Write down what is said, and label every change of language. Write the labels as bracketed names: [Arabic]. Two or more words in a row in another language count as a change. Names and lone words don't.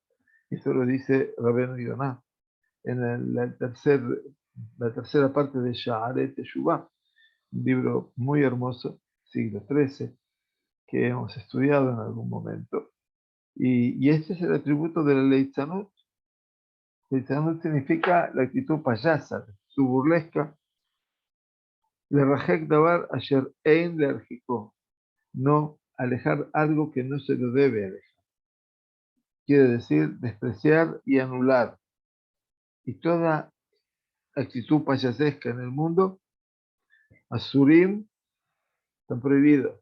[Spanish] Esto lo dice Rabbeinu Yonah en la tercera parte de Sha'aret Teshuvah, un libro muy hermoso, siglo XIII, que hemos estudiado en algún momento. Y este es el atributo de la Leitzanut. Leitzanut significa la actitud payasa, su burlesca. [Hebrew] להרחיק דבר אשר אין להרחיקו. [Spanish] No alejar algo que no se lo debe alejar. Quiere decir despreciar y anular. Y toda actitud payasesca en el mundo, asurim, están prohibidos.